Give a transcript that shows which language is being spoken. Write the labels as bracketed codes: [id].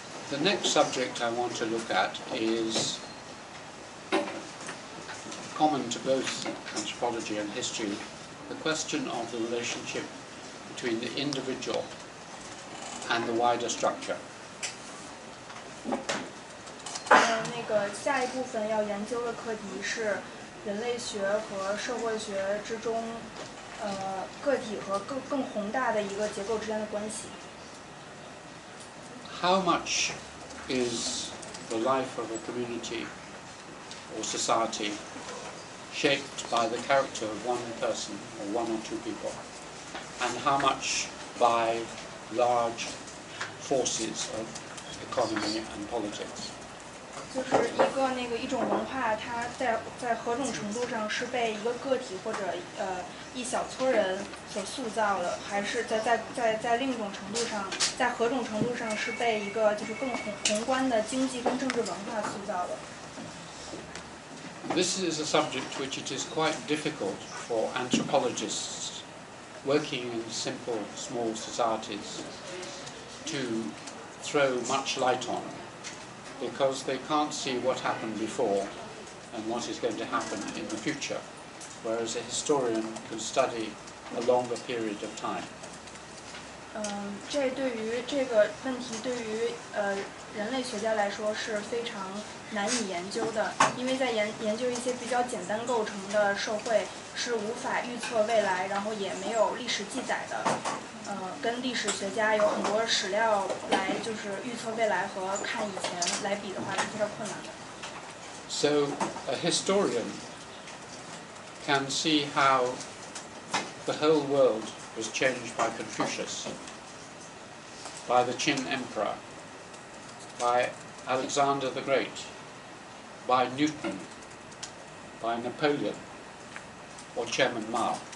[en] The next subject I want to look at is common to both anthropology and history, the question of the relationship between the individual and the wider structure. [zh] 那个下一部分要研究的课题是人类学和社会学之中，个体和更宏大的一个结构之间的关系。 [en] How much is the life of a community or society shaped by the character of one person or one or two people, and how much by large forces of economy and politics? [zh] 就是一种文化，它在何种程度上是被一个个体或者一小撮人所塑造的，还是在另一种程度上，在何种程度上是被一个就是更宏观的经济跟政治文化塑造的？ [en] This is a subject which it is quite difficult for anthropologists working in simple, small societies to throw much light on, because they can't see what happened before and what is going to happen in the future, whereas a historian can study a longer period of time. [zh] 这对于这个问题，对于人类学家来说是非常难以研究的，因为在研究一些比较简单构成的社会是无法预测未来，然后也没有历史记载的。跟历史学家有很多史料来就是预测未来和看以前来比的话是非常困难的。 [en] So a historian can see how the whole world was changed by Confucius, by the Qin Emperor, by Alexander the Great, by Newton, by Napoleon, or Chairman Mao.